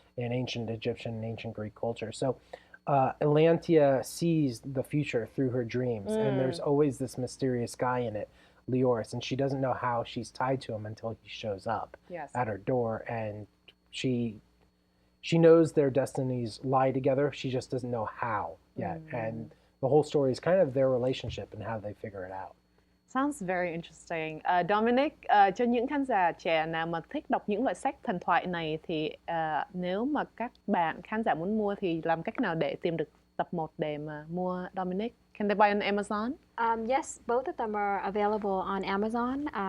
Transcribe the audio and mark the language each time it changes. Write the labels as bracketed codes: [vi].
[en] in ancient Egyptian and ancient Greek culture. So Atlantia sees the future through her dreams, and there's always this mysterious guy in it, Leoris, and she doesn't know how she's tied to him until he shows up Yes. at her door, and she knows their destinies lie together. She just doesn't know how yet, and the whole story is kind of their relationship and how they figure it out. Sounds very interesting. [vi] Dominic, cho những khán giả trẻ nào mà thích đọc những loại sách thần thoại này thì nếu mà các bạn khán giả muốn mua thì làm cách nào để tìm được tập 1 để mà mua Dominic? [en] Can they buy on Amazon? Yes, both of them are available on Amazon.